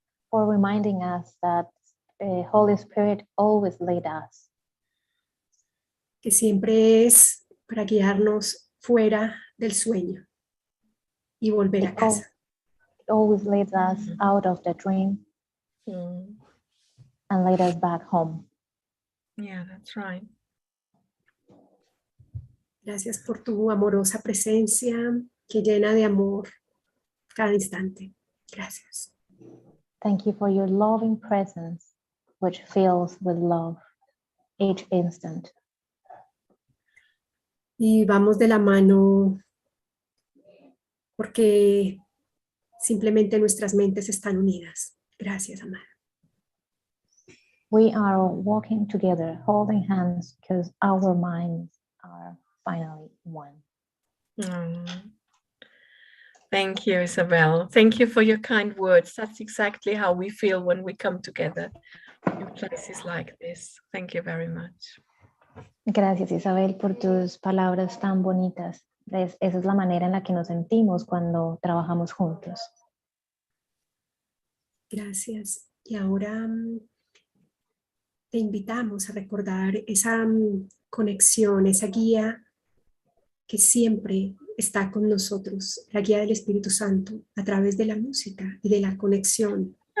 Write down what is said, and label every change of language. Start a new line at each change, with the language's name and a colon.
English: For reminding us that Holy Spirit always leads us.
Spanish: Que siempre es para guiarnos fuera del sueño y volver a casa.
English: It always leads us out of the dream and lead us back home. Yeah, that's right.
Spanish: Gracias por tu amorosa presencia que llena de amor cada instante. Gracias.
English: Thank you for your loving presence, which fills with love each instant.
Spanish: Y vamos de la mano porque simplemente nuestras mentes están unidas. Gracias, amada.
English: We are walking together, holding hands, because our minds are finally one. Thank you, Isabel. Thank you for your kind words. That's exactly how we feel when we come together in places like this. Thank you very much.
Spanish: Gracias, Isabel, por tus palabras tan bonitas. Esa es la manera en la que nos sentimos cuando trabajamos juntos. Gracias. Y ahora te invitamos a recordar esa conexión, esa guía que siempre está con nosotros, la guía del Espíritu Santo, a través de la música y de la conexión.